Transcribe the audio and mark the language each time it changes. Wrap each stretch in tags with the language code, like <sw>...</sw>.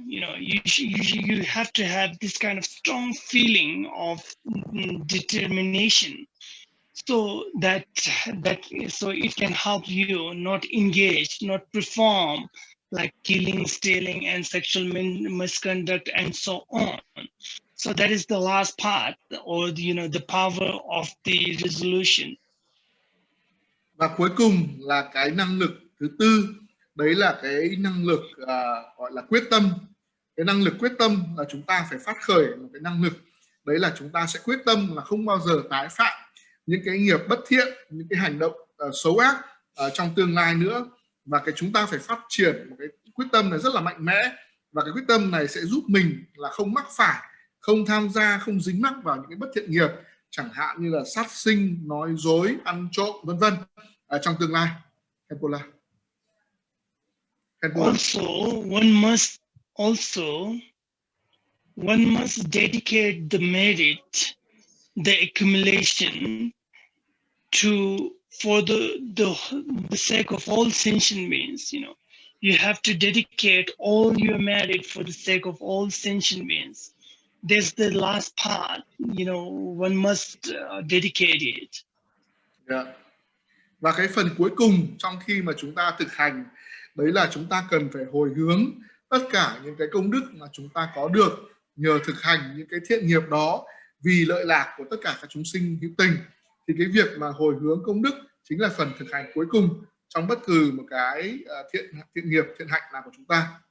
<en>You have to have this kind of strong feeling of determination, so that it can help you not engage, not perform like killing, stealing, and sexual misconduct, and so on. So that is the last part, or the power of the resolution.</en> <vi>Và cuối cùng là cái năng lực thứ tư, đấy là cái năng lực gọi là quyết tâm. Cái năng lực quyết tâm là chúng ta phải phát khởi một cái năng lực, đấy là chúng ta sẽ quyết tâm là không bao giờ tái phạm những cái nghiệp bất thiện, những cái hành động xấu ác trong tương lai nữa. Và chúng ta phải phát triển một cái quyết tâm này rất là mạnh mẽ, và cái quyết tâm này sẽ giúp mình là không mắc phải, không tham gia, không dính mắc vào những cái bất thiện nghiệp, chẳng hạn như là sát sinh, nói dối, ăn trộm, vân vân trong tương lai.</vi> <en>Also, one must dedicate the merit, the accumulation for the sake of all sentient beings. You have to dedicate all your merit for the sake of all sentient beings. There's the last part, one must dedicate it.</en> <vi>Và cái phần cuối cùng trong khi mà chúng ta thực hành, đấy là chúng ta cần phải hồi hướng tất cả những cái công đức mà chúng ta có được nhờ thực hành những cái thiện nghiệp đó vì lợi lạc của tất cả các chúng sinh hữu tình, thì cái việc mà hồi hướng công đức chính là phần thực hành cuối cùng trong bất cứ một cái thiện nghiệp, thiện hạnh nào của chúng ta.</vi>